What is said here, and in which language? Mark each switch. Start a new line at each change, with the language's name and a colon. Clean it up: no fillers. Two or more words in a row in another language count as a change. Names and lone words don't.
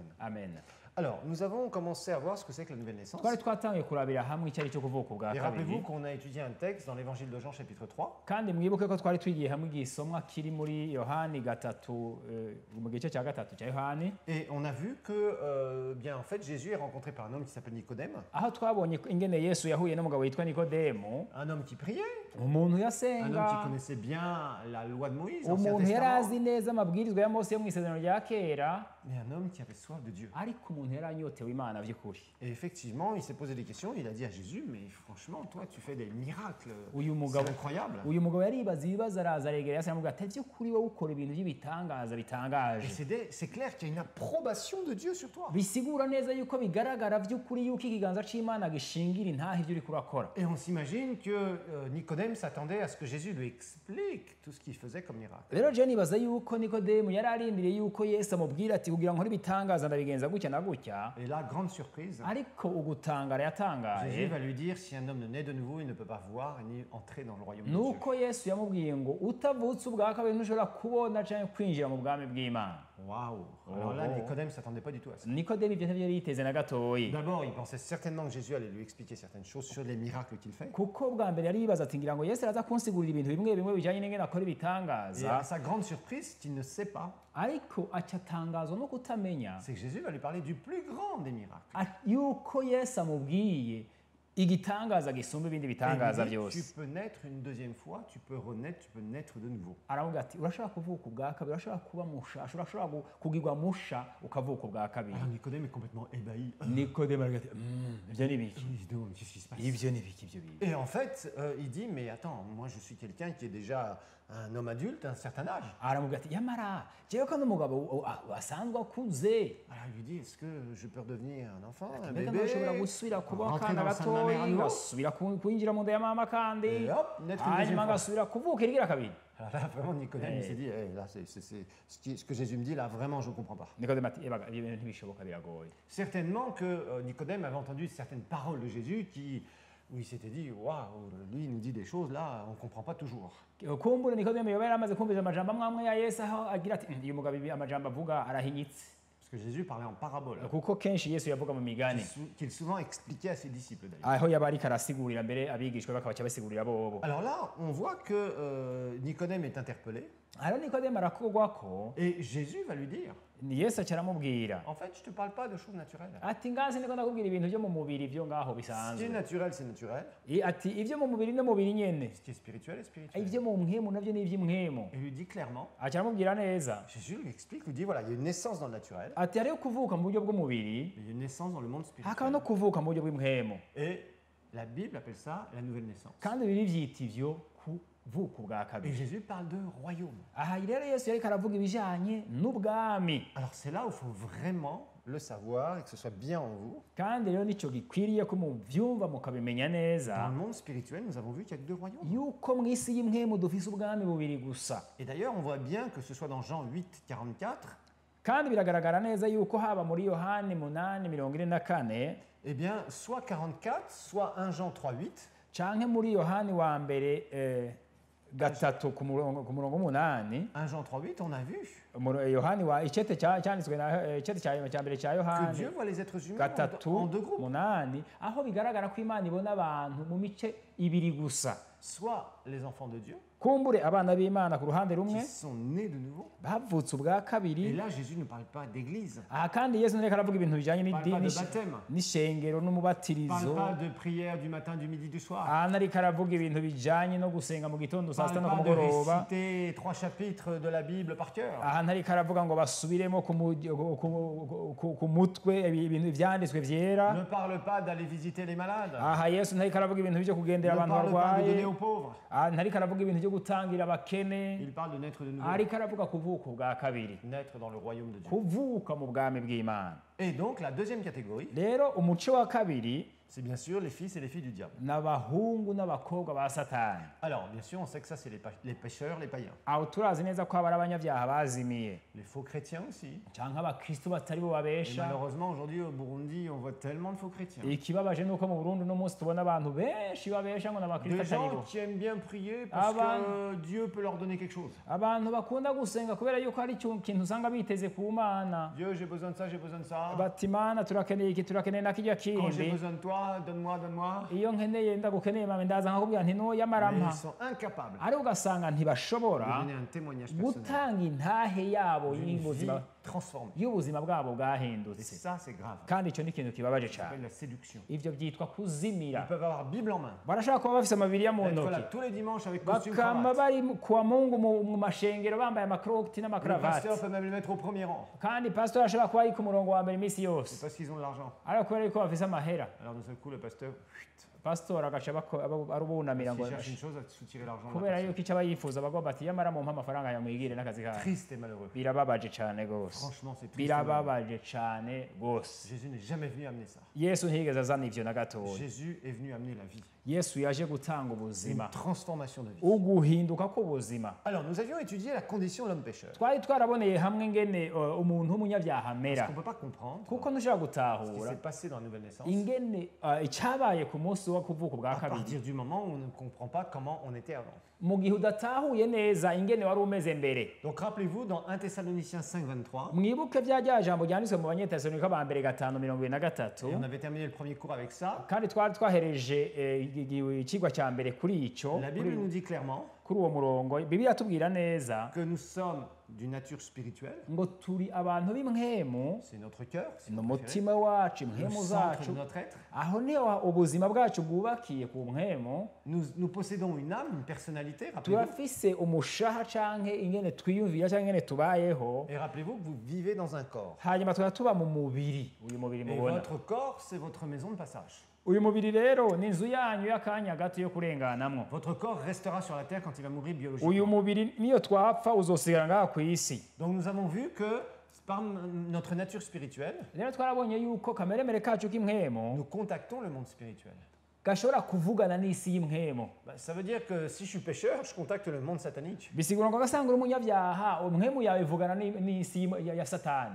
French: amen. Alors, nous avons commencé à voir ce que c'est que la nouvelle naissance.
Rundi: Twari twatangiye kurabira hamwe icyo ari cyo kuvuka bwa
French: Et rappelez-vous
Rundi: kabiri,
French: qu'on a étudié un texte dans l'évangile de Jean chapitre 3,
Rundi: kandi mwibuke ko twari twigiye hamwe igisomwa kiri muri Yohani gatatu, mu gice cya gatatu cya Yohani,
French: et on a vu que, bien en fait, Jésus est rencontré par un homme qui s'appelle Nicodème,
Rundi: aho twabonye ingene Yesu yahuye n'umugabo witwa Nikodemo,
French: un homme qui priait,
Rundi: umuntu
French: un homme qui
Rundi: yasenga,
French: connaissait bien la loi de Moïse, l'Ancien
Rundi: umuntu yari azi
French: Testament,
Rundi: neza amabwirizwa ya Mose yo mu isezerano rya kera,
French: mais un homme qui avait soif de Dieu.
Rundi: ariko umuntu yari anyotewe Imana by'ukuri.
French: Et effectivement, il s'est posé des questions, il a dit à Jésus, mais franchement, toi, tu fais des miracles,
Rundi: Uyu
French: c'est
Rundi: mugabo
French: incroyable.
Rundi: uyu mugabo yaribaza ibibazo araza aregera Yesu aramubwira ati by'ukuri wowe ukora ibintu by'ibitangaza
French: Et
Rundi: bitangaje.
French: c'est clair qu'il y a une approbation de Dieu sur toi.
Rundi: Bisigura neza yuko bigaragara by'ukuri yuko ikiganza c'Imana gishingira intahe ibyo uriko urakora.
French: Et on s'imagine que Nicodème s'attendait à ce que Jésus lui explique tout ce qu'il faisait comme miracle.
Rundi: Rero je nibaza yuko Nikodemu yari arindiriye yuko Yesu amubwira ati kugira ngo nkore ibitangaza ndabigenza gutya na gutya,
French: Et là, grande surprise,
Rundi: ariko ugutangara
French: Jésus
Rundi: yatangaye
French: va lui dire, si un homme ne naît de nouveau, il ne peut pas voir ni entrer dans le royaume de Dieu.
Rundi: nuko Yesu yamubwiye ngo utavutse ubwa kabiri ntushobora kubona canke kwinjira mu bwami bw'Imana.
French: Waouh! Alors là, Nicodème ne s'attendait pas du tout à ça.
Rundi: Nikodemu ivyo ntavyo yari yiteze na gatoyi,
French: D'abord, il pensait certainement que Jésus allait lui expliquer certaines choses sur les miracles qu'il fait.
Rundi: kuko bwa mbere yari yibaza ati ngira ngo Yesu araza kunsigurira ibintu bimwe bimwe bijanye n'ingene akora
French: Et
Rundi: ibitangaza,
French: à sa grande surprise, qu'il ne sait pas,
Rundi: ariko aca atangazwa no kutamenya
French: c'est que Jésus va lui parler du plus grand des miracles.
Rundi: yuko Yesu amubwiye igitangaza gisumba ibindi
French: Et il
Rundi: bitangaza
French: lui dit,
Rundi: byose.
French: tu peux naître une deuxième fois, tu peux renaître, tu peux naître de nouveau.
Rundi: Aravuga ati urashobora kuvuka ubwa kabiri, urashobora kuba mushasha, urashobora kugirwa musha ukavuka ubwa kabiri.
French: Alors Nicodème est complètement ébahi.
Rundi: Nikodemu aravuga ati ibyo ni biki,
French: Il se demande qu'est-ce qui se passe.
Rundi: ibyo ni biki ibyo bintu.
French: Et en fait, il dit, mais attends, moi je suis quelqu'un qui est déjà un homme adulte, un certain âge.
Rundi: Aramubwira ati yamara jewe ko n'umugabo asanzwe akuze,
French: Alors il lui dit, est-ce que je peux redevenir un enfant, un
Rundi: mbega
French: bébé,
Rundi: ntushobora gusubira kuba
French: rentrer
Rundi: akana
French: dans le sein de ma mère à
Rundi: gatoyi
French: nouveau?
Rundi: ngasubira kwinjira mu nda ya mama kandi
French: Et hop, naître une deuxième
Rundi: hanyuma
French: fois.
Rundi: ngasubira kuvuka irigira kabiri.
French: Alors là, vraiment, Nicodème, il s'est dit, là, ce que Jésus me dit, là, vraiment, je ne comprends pas.
Rundi: Nikodemu ati ebaga ibyo bintu ntibishoboka biragoye.
French: Certainement que Nicodème avait entendu certaines paroles de Jésus où il s'était dit, waouh, lui, il nous dit des choses, là, on ne comprend pas toujours.
Rundi: Kumbura Nikodemu yoba yaramaze kumvira amajambo amwe amwe ya Yesu aho agira ati uyu mugabo ibi amajambo avuga arahinyitse.
French: Parce que Jésus parlait en parabole,
Rundi: kuko kenshi yesu yavuga mu migani
French: qu'il souvent expliquait à ses disciples d'ailleurs.
Rundi: aho yaba ariko arasigurira mbere abigishwa bakabaca basigurira bobo.
French: Alors là, on voit que Nicodème est interpellé
Rundi: hariho nikodemu arakogwako
French: et Jésus va lui dire,
Rundi: ni yesu aca aramubwira
French: en fait, je ne te parle pas de choses naturelles.
Rundi: ati ngazi niko ndakubwira ibintu byo mu mubiri byo ngaho
French: Ce qui est
Rundi: bisanzwe.
French: naturel, c'est naturel.
Rundi: Ati ibyo mu mubiri no mubiri nyene,
French: Ce qui est spirituel est spirituel.
Rundi: ibyo mu mpwemu navyo ni iby'imwemu.
French: Et il lui dit clairement,
Rundi: Aca aramubwira neza
French: Jésus lui explique, lui dit, voilà, il y a une naissance dans le naturel,
Rundi: ati hariho kuvuka mu buryo bw'umubiri
French: mais il y a une naissance dans le monde
Rundi: hakaba no
French: spirituel.
Rundi: kuvuka mu buryo bw'imwemu,
French: Et la Bible appelle ça la nouvelle naissance.
Rundi: kandi biri byita ivyo kuvuka ubwa
French: Et
Rundi: kabiri.
French: Jésus parle de royaume.
Rundi: Aha rero yesu yariko aravuga ibijanye n'ubwami,
French: Alors c'est là où il faut vraiment le savoir et que ce soit bien en vous.
Rundi: kandi rero nico gikwiriye ko muvyumva mukabimenya
French: Dans
Rundi: neza
French: le monde spirituel, nous avons vu qu'il y a que deux royaumes.
Rundi: yuko mw'isi y'imwemu dufise ubwami bubiri gusa.
French: Et d'ailleurs, on voit bien que ce soit dans Jean 8, 44,
Rundi: Kandi biragaragara neza yuko haba muri Yohani 8:44
French: eh bien, soit 44, soit 1 Jean 3, 8,
Rundi: canke muri Yohani wa mbere gatatu ku murongo 8,
French: 1 Jean 3, 8, on a vu
Rundi: Yohani wa icete cyanditswe na icete cya mbere cya
French: que
Rundi: Yohani
French: Dieu voit les êtres humains
Rundi: gatatu
French: en deux groupes.
Rundi: 8, aho bigaragara ko Imana ibona abantu mu mice ibiri gusa,
French: Soit les enfants de Dieu,
Rundi: kumbure abana b'Imana ku ruhande rumwe
French: qui sont nés de nouveau.
Rundi: bavutse ubwa
French: Et
Rundi: kabiri.
French: là, Jésus ne parle pas d'église,
Rundi: Aha kandi Yesu ntariko aravuga ibintu bijanye
French: ne parle pas de baptême,
Rundi: n'ishengero
French: ne parle
Rundi: n'umubatirizo.
French: pas de prière du matin, du midi, du soir.
Rundi: Aha ntariko aravuga ibintu bijanye no gusenga mu gitondo, saa
French: Ne
Rundi: sita
French: parle
Rundi: no ku
French: pas de
Rundi: mugoroba.
French: réciter 3 chapitres de la Bible par cœur.
Rundi: Aha ntariko aravuga ngo basubiremo ku mutwe ibintu ivyanditswe vyera.
French: Ne parle pas d'aller visiter les malades.
Rundi: Aha Yesu ntariko aravuga ibintu byo
French: Ne
Rundi: kugendera abantu
French: parle pas de donner
Rundi: barwaye.
French: aux pauvres.
Rundi: Aha ntariko aravuga ibintu byo gutangira abakene.
French: Il parle de naître de nouveau.
Rundi: Ariko aravuga kuvuka ubwa kabiri,
French: Naître dans le royaume de Dieu.
Rundi: kuvuka mu bwami bw'Imana.
French: Et donc, la deuxième catégorie,
Rundi: Rero umuco wa kabiri
French: c'est bien sûr les fils et les filles du diable.
Rundi: n'abahungu n'abakobwa ba Satani.
French: Alors, bien sûr, on sait que ça, c'est les pécheurs, les païens.
Rundi: Aho turazi neza ko aba ari abanyabyaha bazimiye,
French: Les faux chrétiens aussi.
Rundi: canke abakristo batari bo
French: Et
Rundi: babesha.
French: malheureusement, aujourd'hui, au Burundi, on voit tellement de faux chrétiens.
Rundi: Ikibabaje nuko mu Burundi uno munsi tubona abantu benshi babesha ngo n'abakristo
French: Des
Rundi: atari
French: gens
Rundi: bo.
French: qui aiment bien prier parce Avant. que Dieu peut leur donner quelque chose.
Rundi: Abantu bakunda gusenga kubera yuko hari ikintu usanga biteze ku Mana.
French: Dieu, j'ai besoin de ça, j'ai besoin de ça.
Rundi: Bati Mana turakeneye iki turakeneye na kirya
French: Quand j'ai
Rundi: kindi.
French: besoin de toi, donne-moi, donne-moi.
Rundi: Iyo nkeneye ndagukeneye mame ndaza nkakubwira nti no yamara
French: Mais
Rundi: mpa.
French: ils sont incapables
Rundi: Ariko ugasanga
French: de
Rundi: ntibashobora
French: donner un témoignage personnel
Rundi: gutanga intahe yabo
French: d'une vie
Rundi: y'ubuzima
French: transformée.
Rundi: y'ubuzima bwabo
French: Et
Rundi: bwahindutse.
French: ça, c'est grave.
Rundi: Kandi icyo ni ikintu kibabaje
French: Ça
Rundi: cyane.
French: s'appelle la séduction.
Rundi: Ivyo byitwa kuzimira.
French: Ils peuvent avoir Bible en main.
Rundi: Barashaka kuba bafise amabiriya mu
French: Être là
Rundi: ntoki,
French: tous les dimanches avec costume
Rundi: bakama
French: cravate.
Rundi: bari kuwa mungu mu mashengero bambaye amakroti
French: Le
Rundi: n'amakaravati,
French: pasteur peut même le mettre au premier rang.
Rundi: kandi pastor ashobora kuba ari ku murongo wa mbere iminsi
French: C'est
Rundi: yose,
French: parce qu'ils ont de l'argent.
Rundi: ariko kubera yuko bafise amahera,
French: Alors d'un seul coup, le pasteur,
Rundi: pastor agaca arubunamira ngo
French: s'il cherche une chose, à soutirer l'argent. de la
Rundi: kubera
French: personne.
Rundi: yuko icyo aba yifuza bagomba ati yamara mumpa amafaranga yamwigire n'akazi kawe.
French: Triste et malheureux.
Rundi: Birababaje cyane gose,
French: Franchement, c'est triste. et malheureux.
Rundi: birababaje cyane gose.
French: Jésus n'est jamais venu amener ça.
Rundi: Yesu ntiyigeze azana ivyo na gatoya.
French: Jésus est venu amener la vie.
Rundi: Yesu yaje gutanga
French: Une
Rundi: ubuzima,
French: transformation de vie.
Rundi: uguhinduka k'ubuzima.
French: Alors, nous avions étudié la condition de l'homme pécheur.
Rundi: Twari twaraboneye hamwe ngene umuntu w'umunyabyaha
French: Parce
Rundi: amera,
French: qu'on ne peut pas comprendre
Rundi: kuko ntushobora
French: ce qui
Rundi: gutahura
French: s'est passé dans la nouvelle naissance
Rundi: ingene icyabaye ku munsi wo kuvuka ubwa
French: à
Rundi: kabiri,
French: partir du moment où on ne comprend pas comment on était avant.
Rundi: mu gihe udatahuye neza ingene wari umeze mbere.
French: Donc, rappelez-vous, dans 1 Thessaloniciens 5, 23,
Rundi: Mwibuke bya rya jambo ryanditswe mu Banyatesalonika ba mbere 5:23,
French: et on avait terminé le premier cours avec ça,
Rundi: kandi twari twahereje ikigwa cya mbere kuri icyo,
French: la Bible nous dit clairement
Rundi: kuri uwo murongo. Bibiliya atubwira neza
French: que nous sommes d'une nature spirituelle.
Rundi: ngo turi abantu b'imwemu,
French: C'est notre cœur, c'est
Rundi: ni
French: notre préféré,
Rundi: umutima wacu,
French: le
Rundi: imwemu
French: centre
Rundi: zacu.
French: de notre être.
Rundi: Aho niho ubuzima bwacu bwubakiye ku mwemu.
French: Nous possédons une âme, une personnalité, rappelez-vous.
Rundi: Turafise umushaha canke ingene twiyumvira canke ingene tubayeho,
French: Et rappelez-vous que vous vivez dans un corps.
Rundi: hanyuma tukaba tuba mu mubiri. Uyu mubiri
French: Et
Rundi: mubona,
French: votre corps, c'est votre maison de passage.
Rundi: uyu mubiri rero ni inzu yanyu y'akanya gato yo kurenganamwo.
French: Votre corps restera sur la terre quand il va mourir
Rundi: Uyu
French: biologiquement.
Rundi: mubiri niyo twapfa uzosigara ngaha ku isi.
French: Donc nous avons vu que par notre nature spirituelle,
Rundi: Rero twarabonye yuko kameremere kacu k'imwemu
French: nous contactons le monde spirituel.
Rundi: gashobora kuvugana n'isi y'imwemo.
French: Ça veut dire que si je suis pécheur, je contacte le monde satanique.
Rundi: Bisigura ngo agasanga uri umunyabyaha umwemu yawe ivugana n'isi ya Satani.